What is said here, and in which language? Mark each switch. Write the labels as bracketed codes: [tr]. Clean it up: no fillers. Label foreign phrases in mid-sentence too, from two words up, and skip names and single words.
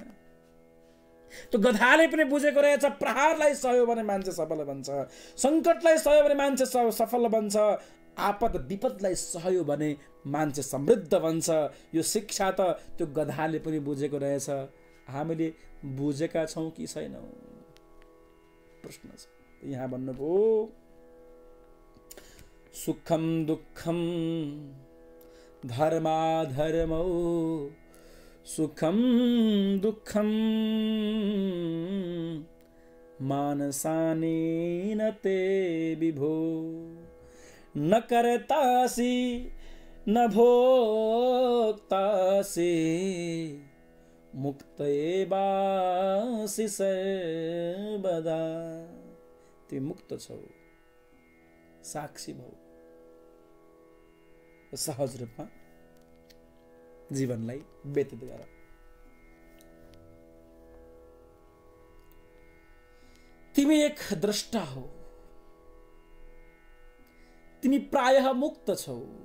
[ne] त्यो गधाले पनि बुझेको रहेछ, प्रहारलाई सहयो भने मान्छे सफल बन्छ, सङ्कटलाई सहयो भने मान्छे सफल बन्छ, आपद विपदलाई सहयो भने मान्छे समृद्ध बन्छ। यो शिक्षा त त्यो गधाले पनि बुझेको रहेछ। हामीले बुझेका छौँ कि छैनौँ? प्रश्न छ। यहाँ भन्नुभयो [sa] सुखम दुःखम धर्माधर्मौ सुखम दुःखम मानसानेन ते विभो न कर्तासि न भोक्तासि मुक्त एवासि सर्वदा। [ne] तिमी मुक्त छौ, साक्षी भौ, सहज रूपमा जीवनलाई व्यतीत गर। तिमी एक द्रष्टा हो, तिमी प्रायः मुक्त छौ।